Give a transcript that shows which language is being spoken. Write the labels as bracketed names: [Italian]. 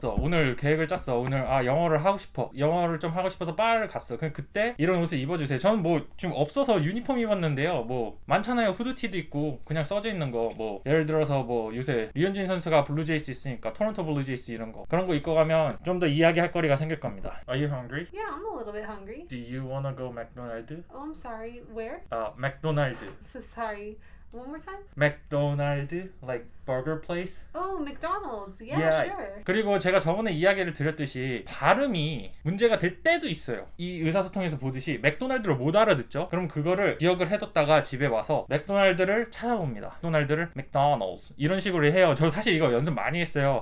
[Korean] 그래서 오늘 계획을 짰어. 오늘 영어를 하고 싶어. 영어를 좀 하고 싶어서 바를 갔어. 그냥 그때 이런 옷을 입어주세요. 저는 지금 없어서 유니폼 입었는데요. 많잖아요. 후드티도 있고 그냥 써져 있는 거 예를 들어서 요새 류현진 선수가 블루제이스 있으니까 토론토 블루제이스 이런 거 그런 거 입고 가면 좀 더 이야기할 거리가 생길 겁니다. [English] Are you hungry? Yeah, I'm a little bit hungry. Do you wanna go McDonald's? Oh, I'm sorry. Where? McDonald's. So sorry. One more time? McDonald's, like burger place. Oh, McDonald's. Yeah, Yeah. sure. [Korean] 그리고 제가 저번에 이야기를 드렸듯이 발음이 문제가 될 때도 있어요. 이 의사소통에서 보듯이 맥도날드를 못 알아듣죠? 그럼 그거를 기억을 해뒀다가 집에 와서 맥도날드를 찾아봅니다. 맥도날드를 맥도날드 이런 식으로 해요. 저 사실 이거 연습 많이 했어요.